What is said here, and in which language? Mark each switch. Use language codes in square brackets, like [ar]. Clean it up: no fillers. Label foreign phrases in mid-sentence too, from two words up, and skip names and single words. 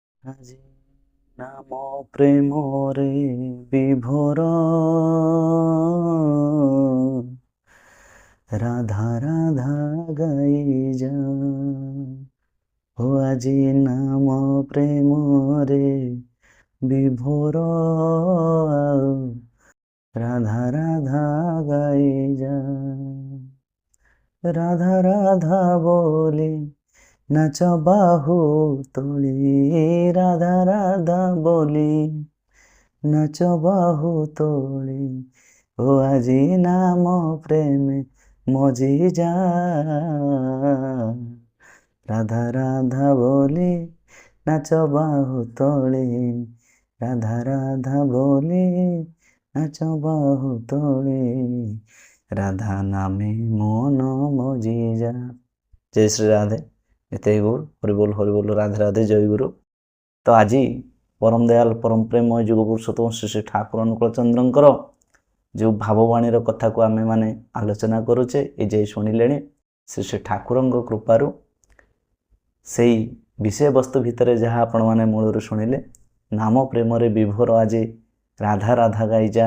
[or] ଆଜି ନାମ ପ୍ରେମରେ ବିଭୋର ରାଧା ରାଧା ଗାଇ ଯା ଆଜି ନାମ ପ୍ରେମରେ ବିଭୋର ରାଧା ରାଧା ଗାଇ ଯା [bn] রাধা রাধা বলে নাচ বাহু তোলে রাধা রাধা বলে নাচ বাহু তোলে আজি নাম প্রেমে মজি যা রাধা রাধা বলে নাচ বাহু তোলে রাধা রাধা বলে নাচ বাহু তোলে রাধা নামে মন মজি যা। [or] ଜୟ ଶ୍ରୀ ରାଧେ। ଏତେ ଗୁରୁ ହରିବୋଲ ହରିବୋଲ ରାଧେ ରାଧେ ଜୟ ଗୁରୁ। ତ ଆଜି ପରମ ଦୟାଲ ପରମ ପ୍ରେମମୟ ଯୁଗ ପୁରୁଷୋତ୍ତମ ଶ୍ରୀ ଶ୍ରୀ ଠାକୁର ଅନୁକୂଳ ଚନ୍ଦ୍ରଙ୍କର ଯେଉଁ ଭାବବାଣୀର କଥାକୁ ଆମେମାନେ ଆଲୋଚନା କରୁଛେ ଏ ଯାଇ ଶୁଣିଲେଣି ଶ୍ରୀ ଶ୍ରୀ ଠାକୁରଙ୍କ କୃପାରୁ ସେଇ ବିଷୟବସ୍ତୁ ଭିତରେ ଯାହା ଆପଣମାନେ ମୂଳରୁ ଶୁଣିଲେ ନାମ ପ୍ରେମରେ ବିଭୋର ଆଜି ରାଧା ରାଧା ଗାଇଯା।